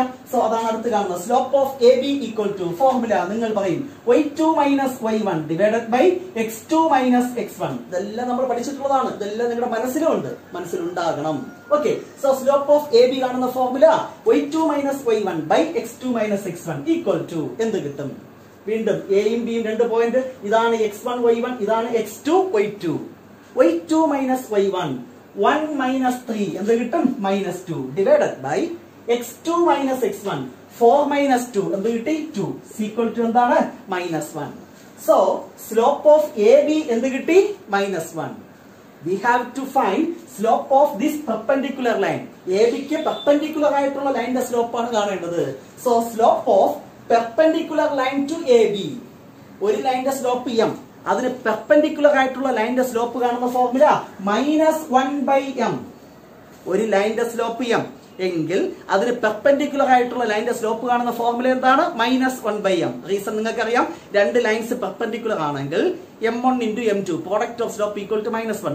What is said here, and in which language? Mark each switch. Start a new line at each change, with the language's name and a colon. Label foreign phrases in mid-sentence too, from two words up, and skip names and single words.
Malayalam: സോ അതാണ് അടുത്ത് കാണുന്നത്.
English: slope of A B
Malayalam: = ഫോർമുല നിങ്ങൾ പറയും y2 - y1 / x2 - x1. ഇതെല്ലാം നമ്മൾ പഠിച്ചിട്ടുള്ളതാണ്. ഇതെല്ലാം നിങ്ങളുടെ മനസ്സിലുണ്ട്, മനസ്സിലുണ്ടാകണം.
English: okay, so slope of A B
Malayalam: കാണുന്ന ഫോർമുല y2 - y1 / x2 - x1 = എന്ത് കിട്ടും? വീണ്ടും എയും ബിയും 2 പോയിന്റ്. ഇതാണ് x1 y1, ഇതാണ് x2 y2. y2 - y1 1 - 3 എന്ത് കിട്ടും? -2
English: divided by
Malayalam: x2 - x1 4 - 2 എന്ത് കിട്ടി? 2 = എന്താണ്? -1.
English: so slope of A B
Malayalam: എന്ത് കിട്ടി? -1.
English: we have to find slope of this perpendicular line.
Malayalam: AB ക്ക് perpendicular ആയിട്ടുള്ള ലൈനിന്റെ സ്ലോപ്പ് ആണ് കാണേണ്ടത്.
English: So slope of perpendicular line to AB,
Malayalam: ഒരു ലൈനിന്റെ സ്ലോപ്പ് m, അതിന് പെർപെൻഡിക്കുലർ ആയിട്ടുള്ള ലൈനിന്റെ സ്ലോപ്പ് കാണുന്ന ഫോർമുല -1/m. ഒരു ലൈനിന്റെ സ്ലോപ്പ് m എങ്കിൽ അതിന് പെർപെൻഡിക്കുലർ ആയിട്ടുള്ള ലൈനിന്റെ സ്ലോപ്പ് കാണുന്ന ഫോർമുല എന്താണ്? -1/m. റീസൺ നിങ്ങൾക്കറിയാം, രണ്ട്
English: lines perpendicular
Malayalam: ആണെങ്കിൽ m1 × m2
English: product of slope equal to
Malayalam: -1.